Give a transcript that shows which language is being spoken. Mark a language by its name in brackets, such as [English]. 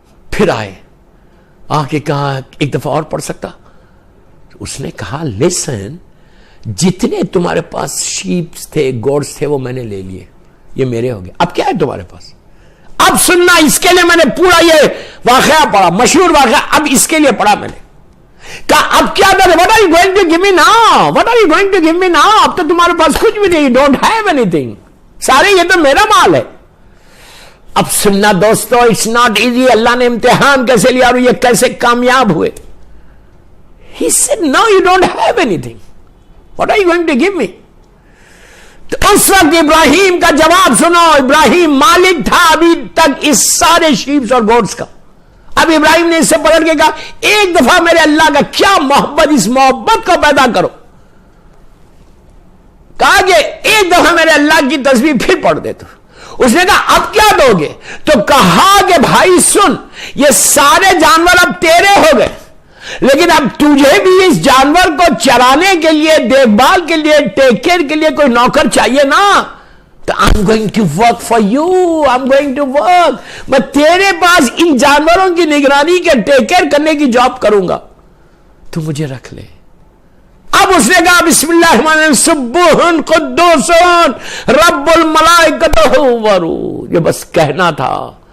[Urdu] پھر آئے, آ کے کہا ایک دفعہ اور پڑھ سکتا. اس نے کہا لسن, جتنے تمہارے پاس شیپس تھے, گوڈس تھے, وہ میں نے لے لیے, یہ میرے ہو گئے. اب کیا ہے تمہارے پاس؟ اب سننا, اس کے لیے میں نے پورا یہ واقعہ پڑھا, مشہور واقعہ. اب اس کے لیے پڑھا میں نے. کہا اب کیا دے, [English] what are you going to give me now? What are you going to give me now? [Urdu] اب تو تمہارے پاس کچھ بھی نہیں, [English] don't have anything. [Urdu] سارے یہ تو میرا مال ہے. اب سننا دوستو, [English] it's not easy. [Urdu] اللہ نے امتحان کیسے لیا اور یہ کیسے کامیاب ہوئے. [English] He said no, you don't have anything. What are you going to give me? [Urdu] تو اس وقت ابراہیم کا جواب سنو. ابراہیم مالک تھا ابھی تک اس سارے شیپس اور گوٹس کا. اب ابراہیم نے اس سے پلٹ کے کہا ایک دفعہ میرے اللہ کا کیا محبت, اس محبت کو پیدا کرو. کہا کہ ایک دفعہ میرے اللہ کی تسبیح پھر پڑھ دے تو. اس نے کہا اب کیا دو گے؟ تو کہا کہ بھائی سن, یہ سارے جانور اب تیرے ہو گئے, لیکن اب تجھے بھی اس جانور کو چرانے کے لیے, دیکھ بھال کے لیے, ٹیک کیئر کے لیے کوئی نوکر چاہیے نا. [English] تو I'm going to work for you, I'm going to work. [Urdu] میں تیرے پاس ان جانوروں کی نگرانی کے ٹیک کیئر کرنے کی جاب کروں گا, تو مجھے رکھ لے. اب اس نے کہا [Arabic] بسم اللہ الرحمن الرحیم, سبوح قدوس رب الملائکۃ والروح. [Urdu] یہ بس کہنا تھا.